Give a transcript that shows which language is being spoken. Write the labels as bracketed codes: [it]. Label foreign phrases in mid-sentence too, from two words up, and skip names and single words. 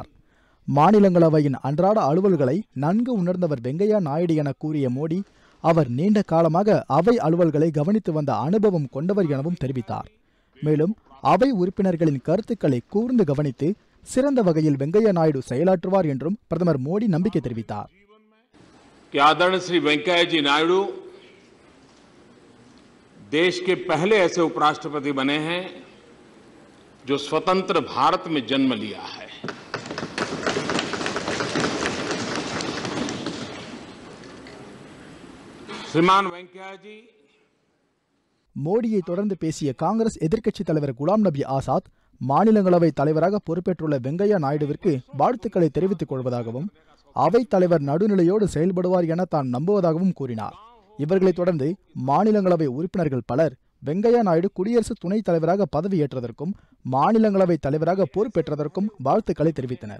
[ta] மாநிலங்களவையின் அன்றாட அலுவல்களை நன்கு உணர்ந்தவர் வெங்கையா நாயுடு என கூறிய மோடி, அவர் நீண்ட காலமாக அவை அலுவல்களை கவனித்து வந்த அனுபவம் கொண்டவர் எனவும் தெரிவித்தார். மேலும் அவை உறுப்பினர்களின் கருத்துக்களை கூர்ந்து கவனித்து சிறந்த வகையில் வெங்கையா நாயுடு செயலாற்றுவார் என்றும் பிரதமர் மோடி நம்பிக்கை தெரிவித்தார். [hi] देश के पहले ऐसे उपराष्ट्रपति बने हैं जो स्वतंत्र भारत में जन्म लिया है. श्रीमान वेंकैया जी. [ta] மோடியை தொடர்ந்து பேசிய காங்கிரஸ் எதிர்க்கட்சித் தலைவர் குலாம் நபி ஆசாத், மாநிலங்களவை தலைவராக பொறுப்பேற்றுள்ள வெங்கையா நாயுடுவிற்கு வாழ்த்துக்களை தெரிவித்துக் கொள்வதாகவும் அவைத் தலைவர் நடுநிலையோடு செயல்படுவார் என தான் நம்புவதாகவும் கூறினார். இவர்களைத் தொடர்ந்து மாநிலங்களவை உறுப்பினர்கள் பலர் வெங்கையா நாயுடு குடியரசு துணைத் தலைவராக பதவியேற்றதற்கும் மாநிலங்களவை தலைவராக பொறுப்பேற்றதற்கும் வாழ்த்துக்களை தெரிவித்தனர்.